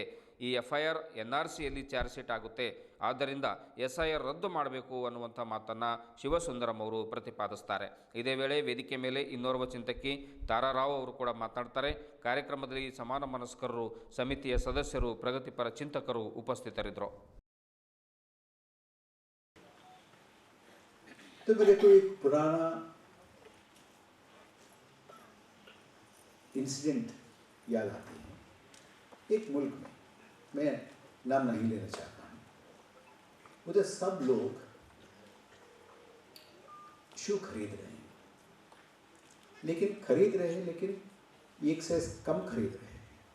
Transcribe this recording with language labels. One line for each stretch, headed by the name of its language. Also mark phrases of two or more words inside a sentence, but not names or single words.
Kannada: ಈ FIR NRCಯಲ್ಲಿ ಚಾರ್ಜ್ ಶೀಟ್ ಆಗುತ್ತೆ. ಆದ್ದರಿಂದ SIR ರದ್ದು ಮಾಡಬೇಕು ಅನ್ನುವಂಥ ಮಾತನ್ನು ಶಿವಸುಂದರಂ ಅವರು ಪ್ರತಿಪಾದಿಸ್ತಾರೆ. ಇದೇ ವೇಳೆ ವೇದಿಕೆ ಮೇಲೆ ಇನ್ನೋರ್ವ ಚಿಂತಕಿ ತಾರಾರಾವ್ ಅವರು ಕೂಡ ಮಾತನಾಡ್ತಾರೆ. ಕಾರ್ಯಕ್ರಮದಲ್ಲಿ ಸಮಾನ ಮನಸ್ಕರರು, ಸಮಿತಿಯ ಸದಸ್ಯರು, ಪ್ರಗತಿಪರ ಚಿಂತಕರು ಉಪಸ್ಥಿತರಿದ್ದರು.
Hindi: तो मेरे को एक पुराना इंसिडेंट याद आती है. एक मुल्क में, मैं नाम नहीं लेना चाहता हूँ, उधर सब लोग शू खरीद रहे हैं, लेकिन एक साइज कम खरीद रहे हैं.